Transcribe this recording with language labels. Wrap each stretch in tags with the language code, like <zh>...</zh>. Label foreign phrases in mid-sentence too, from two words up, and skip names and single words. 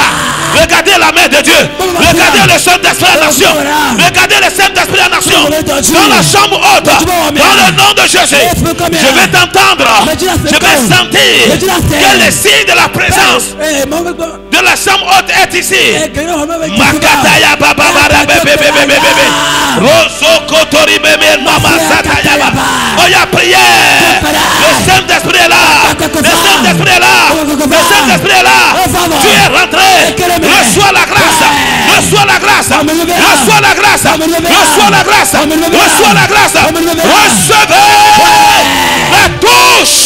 <fr>Regardez la main de Dieu. Regardez le Saint-Esprit en action. Regardez le Saint-Esprit en action. Dans la chambre haute, dans le nom de Jésus, je vais t'entendre. Je vais sentir que le signe de la présence de la chambre haute est ici. Makataya Baba. Rosso Kotori Bebe Mama Sataya Baba. Oh, ya prière. Le Saint-Esprit est là. Le Saint-Esprit est là. Le Saint-Esprit est là. Tu es rentré. Reçois la grâce. Reçois la grâce. Reçois la grâce. Reçois la grâce. Reçois la grâce. Recevez la touche.</fr>